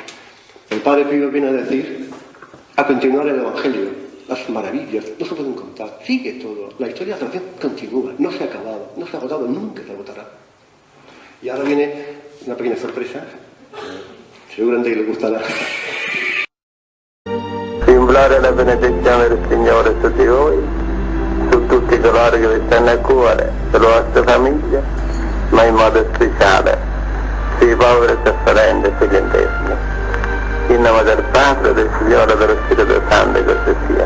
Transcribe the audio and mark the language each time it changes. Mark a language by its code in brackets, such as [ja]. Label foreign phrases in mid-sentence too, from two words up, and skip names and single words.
[es] El Padre Pío viene a decir, a continuar el Evangelio, las maravillas, no se pueden contar. Sigue todo. La historia de la salvación continúa, no se ha acabado, no se ha agotado, nunca se agotará. Y ahora viene una pequeña sorpresa. Seguramente que le gustará. [it] Implora la benedizione del Signore su di voi, su tutti coloro che vi stanno a cuore, sulle vostre famiglie, ma in modo speciale sui poveri sofferenti e sugli interni. In nome del Padre, del Figlio e dello Spirito Santo, così sia.